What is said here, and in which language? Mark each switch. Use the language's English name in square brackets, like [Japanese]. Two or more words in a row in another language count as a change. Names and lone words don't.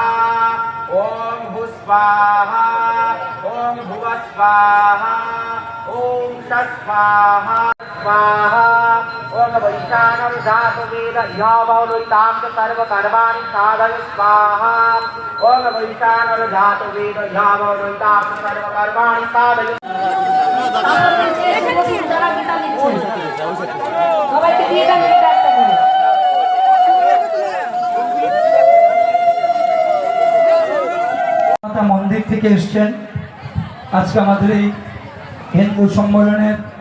[Sanskrit] ओम भू स्वाहा। ओम भुव स्वाहा। ओम स्वाहा स्वाहा। ओम वैशानर जात वेद यावलोतां सर्वकर्माणि साधय स्वाहा। ओम वैशानर जात वेद यावलोतां सर्वकर्माणि साधय। [Bangla] সবাইকে দিয়ে দেন এটা একটা করে। মন্দির থেকে এসছেন আজকে আমাদের এই হিন্দু সম্মেলনের